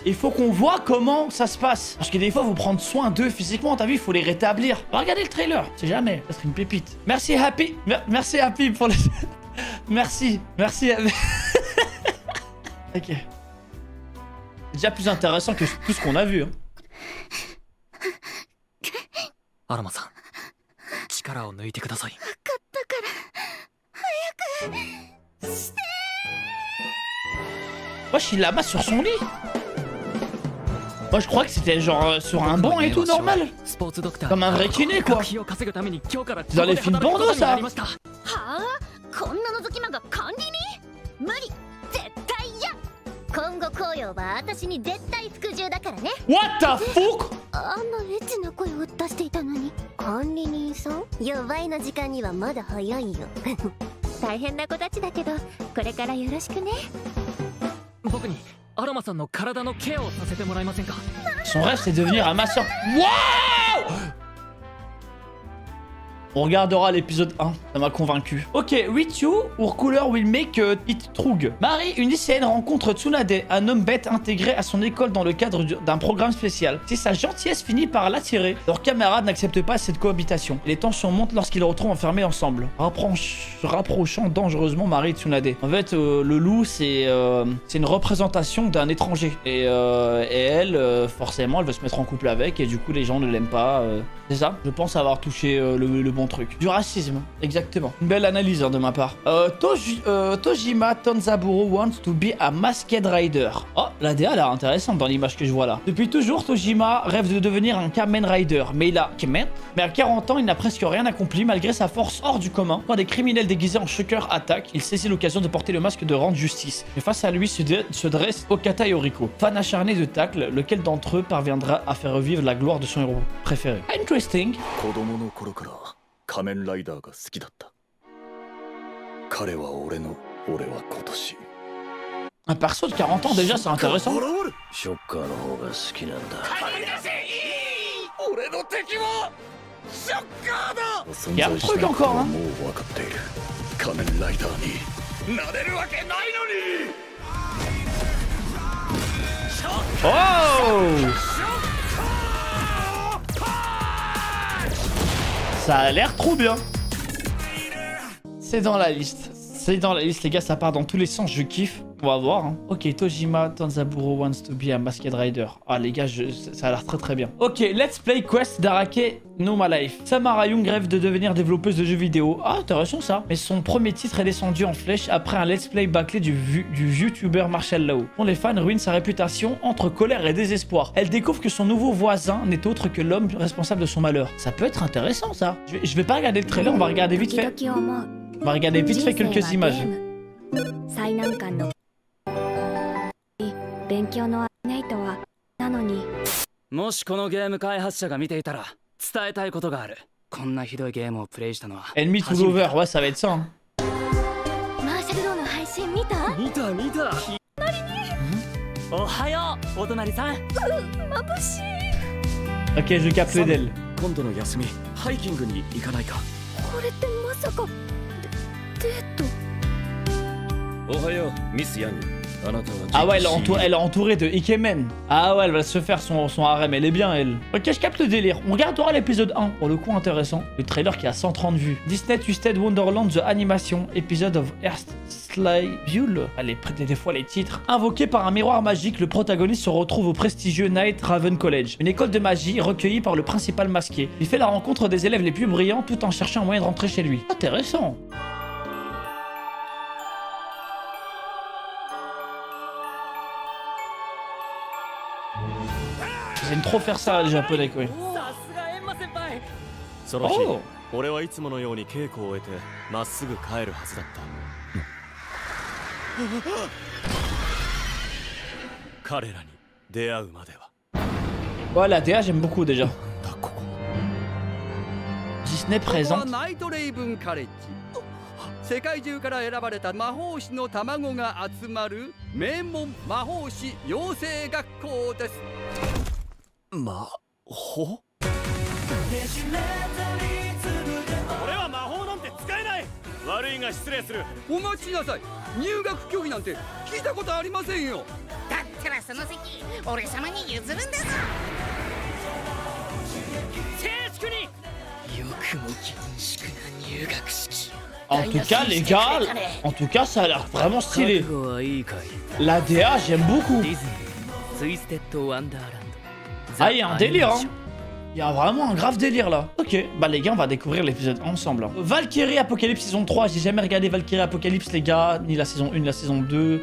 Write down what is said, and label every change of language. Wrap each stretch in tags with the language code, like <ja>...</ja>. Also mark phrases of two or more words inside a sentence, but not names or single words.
<fr>Il faut qu'on voit comment ça se passe. Parce que des fois, il faut prendre soin d'eux physiquement, t'as vu, il faut les rétablir. Regardez le trailer, c'est jamais, ça serait une pépite. Merci Happy, merci Happy pour les... merci Happy. Ok. C'est déjà plus intéressant que tout ce qu'on a vu. Hein.</fr> <ja>アロマさん、力を抜いてください。</ja> <fr>Wesh, il la masse sur son lit. Moi je crois que c'était genre sur un banc et tout normal. Comme un vrai kiné quoi. C'est dans les films porno ça.</fr> <en>What the fuck?</en> <ja>あんなエッチな声を出していたのに。管理人さん、予売の時間にはまだ早いよ。大変な子たちだけど、これからよろしくね。僕にアロマさんの体のケアをさせてもらえませんか？</ja> <fr>Son rêve c'est de devenir un masseur. Wow! On regardera l'épisode 1, ça m'a convaincu.</fr> <en>Ok, Ritsu, or couleur will make it trug.</en> <fr>Marie, une lycéenne, rencontre Tsunade, un homme bête intégré à son école dans le cadre d'un programme spécial. Si sa gentillesse finit par l'attirer, leurs camarades n'acceptent pas cette cohabitation. Et les tensions montent lorsqu'ils les retrouvent enfermés ensemble, rapprochant dangereusement Marie et Tsunade. En fait, le loup, c'est une représentation d'un étranger. Et elle, forcément, elle veut se mettre en couple avec, et du coup, les gens ne l'aiment pas. C'est ça? Je pense avoir touché le bon truc. Du racisme, exactement. Une belle analyse hein, de ma part.</fr> <en>Tojima Tonzaburo wants to be a masked rider.</en> <fr>Oh, la DA a l'air intéressante dans l'image que je vois là. Depuis toujours, Tojima rêve de devenir un Kamen Rider. Mais à 40 ans, il n'a presque rien accompli malgré sa force hors du commun. Quand des criminels déguisés en shocker attaquent, il saisit l'occasion de porter le masque de rendre justice. Et face à lui se dresse Okata Yoriko, fan acharné de tacle, lequel d'entre eux parviendra à faire revivre la gloire de son héros préféré.</fr> <en>Interesting.</en> <ja>仮面ライダーが好きだった。彼は俺の、俺は今年。</ja> <fr>Un perso de 40 ans déjà, c'est intéressant.</fr> <ja>ショッカーの方が好きなんだ。俺の敵はショッカーだ。存在しないことはもう分かっている。仮面ライダーになれるわけないのに。 Oh!</ja> <fr>Ça a l'air trop bien. C'est dans la liste. C'est dans la liste, les gars, ça part dans tous les sens, je kiffe. On va voir. Hein. Ok, Tojima Tonzaburo wants to be a masked rider. Ah, les gars, ça a l'air très très bien. Ok, let's play Quest d'Arake no My Life. Samara Young rêve de devenir développeuse de jeux vidéo. Ah, intéressant ça. Mais son premier titre est descendu en flèche après un</fr> <en>let's play</en> <fr>bâclé du youtubeur Marshall Law. Dont les fans ruinent sa réputation entre colère et désespoir. Elle découvre que son nouveau voisin n'est autre que l'homme responsable de son malheur. Ça peut être intéressant ça. Je vais pas regarder le trailer, on va regarder vite fait. On va regarder vite fait quelques images.</fr> <ja>勉強のネイトはなのにもしこのゲーム開発者が見ていたら伝えたいことがある。こんなひどいゲームをプレイしたのは</ja> <en>Enemy to Lover,</en> <fr>ouais ça va être ça hein.</fr> <ja>マーシャルローの配信見た？見たおはようお隣さん。眩しい。</ja> <fr>Ok, je capte d'elle.</fr> <ja>今度の休みハイキングに行かないか。これってまさかデート？おはようミスヤング。</ja> <fr>Ah ouais, elle est entourée de Ikemen. Ah ouais, elle va se faire son harem, elle est bien elle. Ok, je capte le délire. On regardera l'épisode 1, pour le coup intéressant. Le trailer qui a 130 vues. Disney Twisted Wonderland The Animation, Episode of Earth Sly Buell. Allez, prêtez des fois les titres. Invoqué par un miroir magique, le protagoniste se retrouve au prestigieux Night Raven College, une école de magie recueillie par le principal masqué. Il fait la rencontre des élèves les plus brillants tout en cherchant un moyen de rentrer chez lui. Intéressant. Ils aiment trop faire ça les japonais quoi. Oh.</fr> <ja>俺はいつものように稽古を終えてまっすぐ帰るはずだった。彼らに出会うまでは。</ja> <fr>Ouais, la DA j'aime beaucoup déjà. Disney présente.</fr> <ja>ナイトレイブンカレッジ。世界中から選ばれた魔法師の卵が集まる名門魔法師養成学校です。魔法？俺は魔法なんて使えない。悪いが失礼する。お待ちなさい。入学拒否なんて聞いたことありませんよ。だったらその席俺様に譲るんだぞ。静粛に。よくも厳粛な入学式。</ja> <fr>En tout cas, les gars, en tout cas, ça a l'air vraiment stylé. La DA, j'aime beaucoup. Ah, il y a un délire, hein. Il y a vraiment un grave délire là. Ok, bah les gars, on va découvrir l'épisode ensemble. Valkyrie Apocalypse saison 3. J'ai jamais regardé Valkyrie Apocalypse, les gars, ni la saison 1, ni la saison 2.</fr>